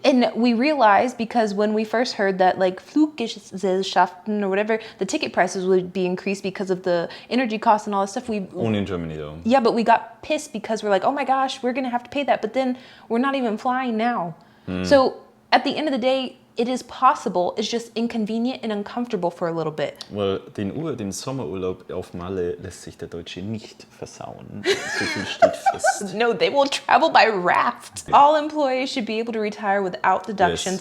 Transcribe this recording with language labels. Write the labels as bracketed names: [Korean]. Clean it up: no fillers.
[English] And we realized, because when we first heard that like Fluggesellschaften or whatever, the ticket prices would be increased because of the energy costs and all this stuff, Only in Germany, though. yeah, but we got pissed because we're like, oh my gosh, we're gonna have to pay that. But then we're not even flying now. So at the end of the day, it is possible, it's just inconvenient and uncomfortable for a little bit. [German] Well, den Sommerurlaub auf Malle lässt sich der Deutsche nicht versauen. So viel steht fest. [English] No, they will travel by raft. All employees should be able to retire without deductions